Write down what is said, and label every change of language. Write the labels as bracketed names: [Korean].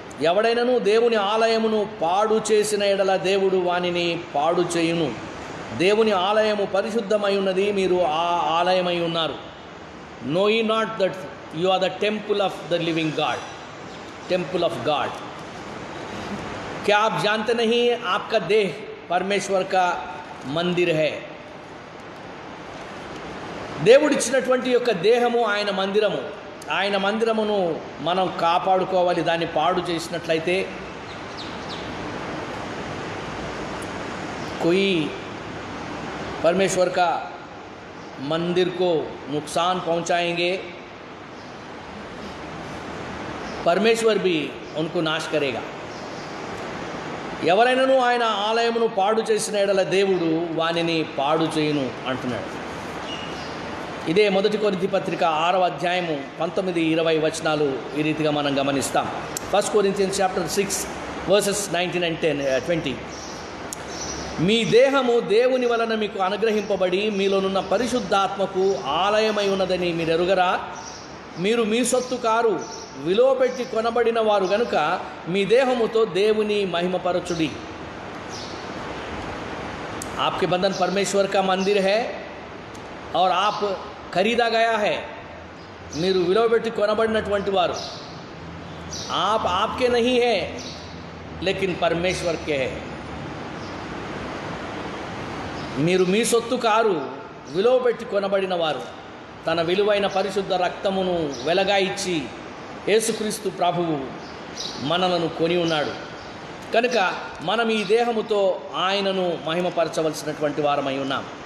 [Telugu] ఎవడైనను దేవుని ఆలయమును పాడు చేసిన ఎడల దేవుడు వానిని పాడు చేయును. దేవుని ఆలయము పరిశుద్ధమై ఉన్నది, మీరు ఆ ఆలయమై ఉన్నారు. [English] No యీ not that you are the temple of the living God, temple of God. [Hindi] क्या आप जानते नहीं आपका देह परमेश्वर का मंदिर है? [Telugu] దేవుడిచ్చినటువంటి యొక్క దేహము ఆయన మందిరము. ఆయన మందిరమును మనం కాపాడుకోవాలి. దాన్ని పాడు చేసినట్లయితే [Hindi] कोई परमेश्वर का मंदिर को नुकसान पहुंचाएंगे, परमेश्वर भी उनको नाश करेगा. [Telugu] ఎవరైనాను ఆయన ఆలయమును పాడు చేసిన ఎడల దేవుడు వానిని పాడు చేయును అంటున్నాడు. ఇదే 1 కొరింథీ పత్రిక 6వ అధ్యాయము 19-20 వచనాలు ఈ రీతిగా మనం గమనిస్తాం. [English] 1 Corinthians chapter 6 verses 19 and 20. [Telugu] మీ దేహము దేవుని వలన మీకు అనుగ్రహింపబడి మీలోనున్న పరిశుద్ధాత్మకు ఆలయమై ఉన్నదని మీరు ఎరుగరా? మీరు మీ సొత్తు కారు, విలువ పెట్టి కొనబడిన వారు గనుక మీ దేహముతో దేవుని మహిమపరచుడి. [Hindi] आपके बंधन परमेश्वर का मंदिर है और आप खरीदा गया है. [Telugu] మీరు విలువ పెట్టి కొనబడినటువంటి వారు. [Hindi] आप आपके नहीं है लेकिन परमेश्वर के है. [Telugu] మీరు మీ సొత్తు కారు, విలువ పెట్టి కొనబడిన వారు. తన విలువైన పరిశుద్ధ రక్తమును వెలగా ఇచ్చి యేసుక్రీస్తు ప్రభువు మనలను కొని ఉన్నాడు కనుక మనం ఈ దేహముతో ఆయనను మహిమపరచవలసినటువంటి వారమై ఉన్నాం.